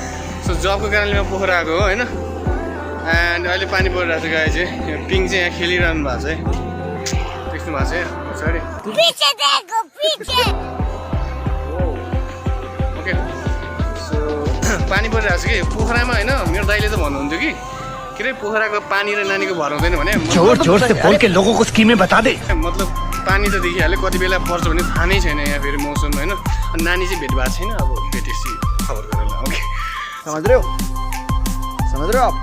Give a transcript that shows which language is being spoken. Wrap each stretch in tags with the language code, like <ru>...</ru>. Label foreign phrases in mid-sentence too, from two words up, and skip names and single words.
<ne>सो जबको कारणले म पोखरा आएको हो होइन। एन्ड अहिले पानी परिरहेको छ गाई चाहिँ पिङ चाहिँ यहाँ खेलिरहनु भएको छ है देख्नु भएको छ पछाडि।</ne> <en>okay so</en> <ne>पानी परिरहेको छ कि पोखरामा होइन मेरो दाइले त भन्नुहुन्थ्यो कि के अरे पोखराको पानी र नानीको भर हुँदैन भने</ne> <hi>जोर जोर से बोल के लोगों को स्कीमें बता दे।</hi> <ne>मतलब पानी त देखिहाल्यो कति बेला पर्छ भने थाहा नै छैन यहाँ फेरि मौसम होइन। अनि नानी चाहिँ भेट भएको छैन अब भेटेपछि खबर गरेर ओके</ne> <hi>समझ रहे हो आप?</hi>